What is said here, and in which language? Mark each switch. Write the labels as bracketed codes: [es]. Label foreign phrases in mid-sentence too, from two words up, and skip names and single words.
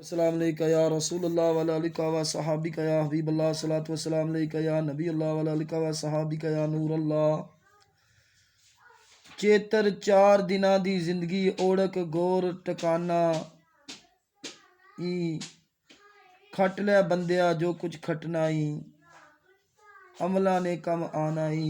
[ar] السلام عليك يا رسول الله وعلى آلك وأصحابك يا حبيب الله الصلاة والسلام عليك يا نبي الله وعلى آلك وأصحابك يا نور الله. [pa] چیتر 4 دناں دی زندگی اوڑک گور ٹکانا ای کھٹ لے بندیا جو کجھ کھٹنا ای عملاں نے کم آنا ای